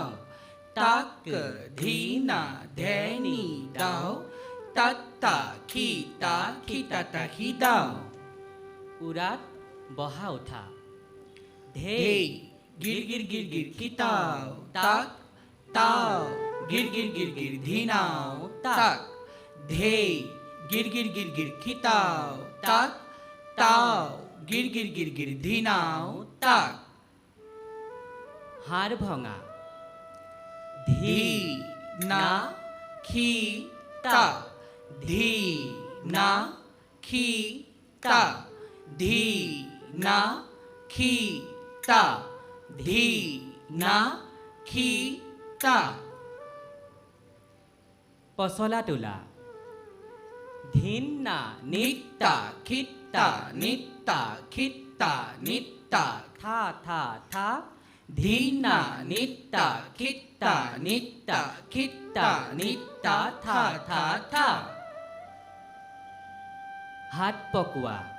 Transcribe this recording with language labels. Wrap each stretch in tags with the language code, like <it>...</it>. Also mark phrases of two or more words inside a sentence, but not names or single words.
<as>তাক ধীনা ধেনি দাও তাত্তা খিতা খিতাতা খিদাও উৰাত বহা উঠা ধেই গিৰ গিৰ গিৰ গিৰ খিতাও তাক তাও গিৰ গিৰ গিৰ গিৰ ধীনাও তাক ধেই গিৰ গিৰ গিৰ গিৰ খিতাও তাক তাও গিৰ গিৰ গিৰ গিৰ ধীনাও তাক হাড় ভঙা ধি না খি তা ধি না খি তা ধি না খি তা ধি না খি তা পচলা তোলা ধিন্না নিত্তা খিত্তা নিত্তা খিত্তা নিত্তা থা থা থা ধিন্না নিত্তা খিত্তা নিত্তা খিত্তা নিত্তা থা থা থা হাত পকোৱা</as>